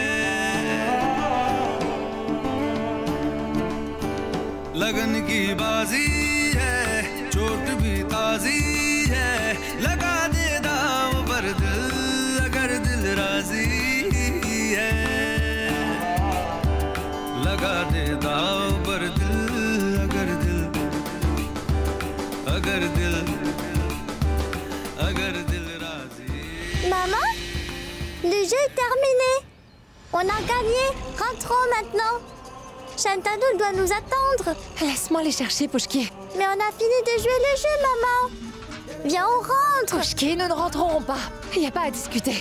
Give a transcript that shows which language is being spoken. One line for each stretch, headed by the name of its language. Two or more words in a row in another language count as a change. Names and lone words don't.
Hindi: लगन की बाजी है, चोट भी ताजी है, लगा दे दाम पर दिल अगर दिल राजी लगा दे दाव पर दिल अगर दिल राजी.
French: Maman, le jeu est terminé. On a gagné. Rentrons maintenant. Shantanu doit nous attendre. Laisse-moi les chercher, Pushki. Mais on a fini de jouer le jeu, maman. Viens, on rentre. Pushki, nous ne rentrerons pas. Il n'y a pas à discuter.